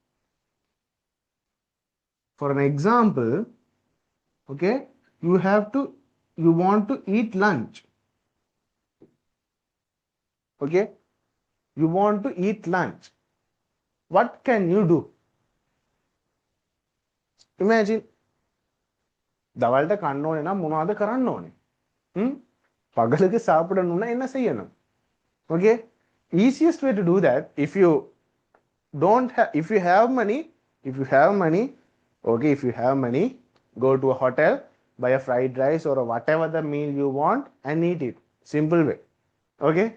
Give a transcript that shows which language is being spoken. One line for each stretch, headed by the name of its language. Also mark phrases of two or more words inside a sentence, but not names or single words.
English: For an example, okay, you want to eat lunch. Okay, you want to eat lunch. What can you do? Imagine
Sinhala: දවල්ට කන්න ඕනේ නම් මොනවද කරන්න ඕනේ?
Tamil: පගලක சாப்பிடணும்னா என்ன செய்யணும்?
English: Okay, easiest way to do that, if you don't have, if you have money, okay, if you have money, Go to a hotel, buy a fried rice or whatever the meal you want and eat it. Simple way. Okay?